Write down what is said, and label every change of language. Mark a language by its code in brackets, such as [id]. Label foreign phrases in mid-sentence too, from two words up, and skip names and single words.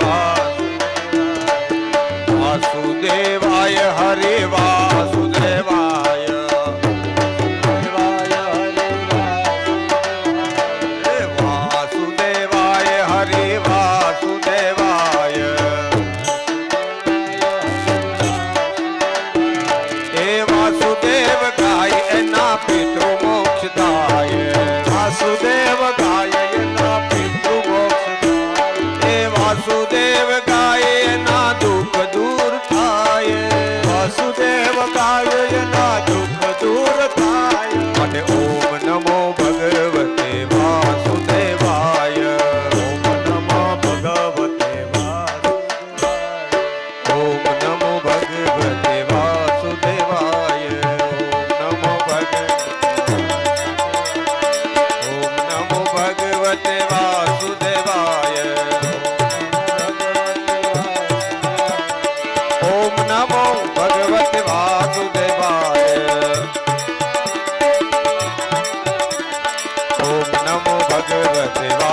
[gu] વાસુદેવાય હરિ વાસુદેવાય વાસુદેવાય હરિ વાસુદેવાય હે વાસુદેવ ગાય એના પિતૃ મોક્ષદાય વાસુદેવ ગાય એના પિતૃ મોક્ષદાય હે વાસુદેવ ગાય એના દુખ દૂર થાય વાસુદેવ ગાય એના દુખ દૂર થાય [sa] અને ઓમ નમો ભગવતે વાસુદેવાય ઓમ નમો ભગવતે વાસુદેવાય ઓમ નમો ભગવતે વાસુદેવાય ઓમ નમો ભગવતે વાસુદેવાય ઓમ નમો ભગવતે વાસુદેવાય ઓમ નમો ભગવતે